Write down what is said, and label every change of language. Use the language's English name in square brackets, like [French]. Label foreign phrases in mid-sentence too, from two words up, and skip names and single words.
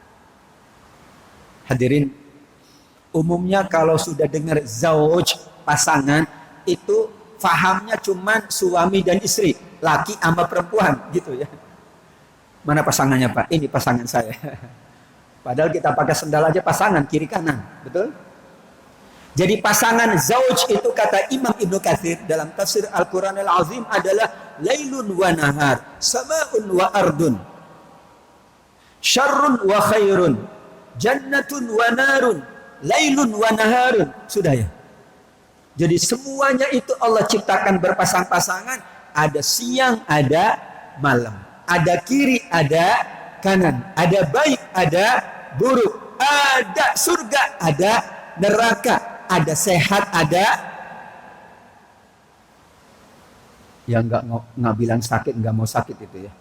[Indonesian] Hadirin, umumnya kalau sudah dengar zauj, pasangan, itu fahamnya cuman suami dan istri, laki sama perempuan gitu ya. Mana pasangannya Pak? Ini pasangan saya. Padahal kita pakai sendal aja pasangan kiri kanan, betul? Jadi pasangan zauj itu kata Imam Ibnu Katsir dalam tafsir Al-Qur'an Al-Azim adalah [Arabic] ليل ونهار سماء وأرض شر وخير جنة ونار ليل ونهار. [Indonesian] Sudah ya. Jadi semuanya itu Allah ciptakan berpasang-pasangan, ada siang, ada malam, ada kiri, ada kanan, ada baik, ada buruk, ada surga, ada neraka, ada sehat, ada yang nggak bilang sakit, nggak mau sakit itu ya.